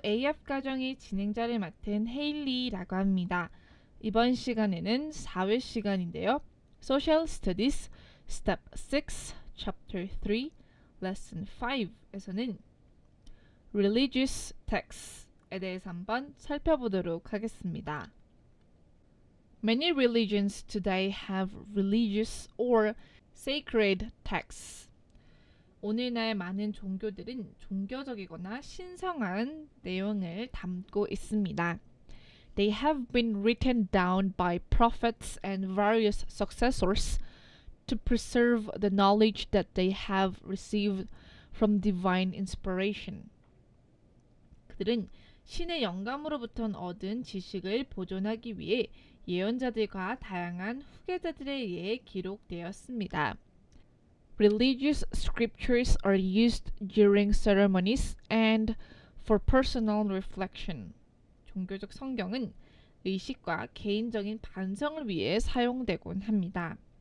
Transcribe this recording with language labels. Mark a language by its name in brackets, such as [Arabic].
[Korean] AF 과정의 진행자를 맡은 헤일리라고 합니다. 이번 시간에는 4회 시간인데요. Social Studies Step 6, Chapter 3, Lesson 5에서는 Religious Texts에 대해서 한번 살펴보도록 하겠습니다. [English] Many religions today have religious or sacred texts. [Korean] 오늘날 많은 종교들은 종교적이거나 신성한 내용을 담고 있습니다. [English] They have been written down by prophets and various successors to preserve the knowledge that they have received from divine inspiration. [Korean] 그들은 신의 영감으로부터 얻은 지식을 보존하기 위해 예언자들과 다양한 후계자들에 의해 기록되었습니다. [English] Religious scriptures are used during ceremonies and for personal reflection. [Korean] 종교적 성경은 의식과 개인적인 반성을 위해 사용되곤 합니다.